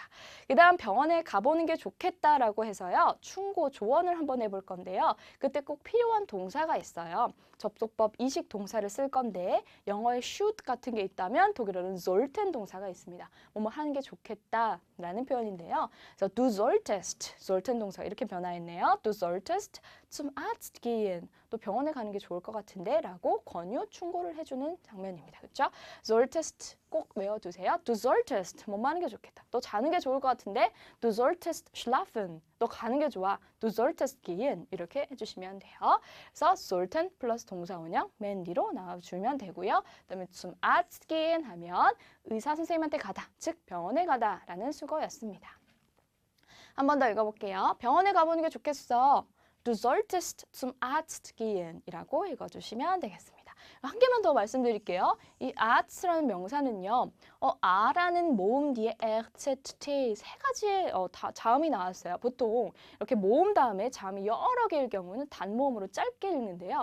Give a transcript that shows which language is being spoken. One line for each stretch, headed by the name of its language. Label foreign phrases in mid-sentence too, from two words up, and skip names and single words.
Korean: 그 다음 병원에 가보는 게 좋겠다라고 해서요. 충고 조언을 한번 해볼 건데요. 그때 꼭 필요한 동사가 있어요. 접속법 이식 동사를 쓸 건데 영어에 should 같은 게 있다면 독일어는 sollten 동사가 있습니다. 뭐뭐 하는 게 좋겠다라는 표현인데요. 그래서
German: du solltest,
Korean: sollten 동사가 이렇게 변화했네요.
German: Du solltest zum Arzt gehen.
Korean: 또 병원에 가는 게 좋을 것 같은데 라고 권유, 충고를 해주는 장면입니다. 그렇죠? solltest 꼭 외워두세요.
German: Du solltest,
Korean: 뭐 하는 게 좋겠다. 너 자는 게 좋을 것 같은데
German: Du solltest schlafen.
Korean: 너 가는 게 좋아.
German: Du solltest gehen.
Korean: 이렇게 해주시면 돼요. 그래서 sollten 플러스 동사 원형 맨 뒤로 나와주면 되고요. 그다음에
German: zum Arzt gehen
Korean: 하면 의사 선생님한테 가다, 즉 병원에 가다 라는 수거였습니다. 한 번 더 읽어볼게요. 병원에 가보는 게 좋겠어.
German: Du solltest zum Arzt gehen
Korean: 이라고 읽어주시면 되겠습니다. 한 개만 더 말씀드릴게요. 이 Arzt라는 명사는요. A라는 모음 뒤에 RZT 세 가지의 자음이 나왔어요. 보통 이렇게 모음 다음에 자음이 여러 개일 경우는 단모음으로 짧게 읽는데요.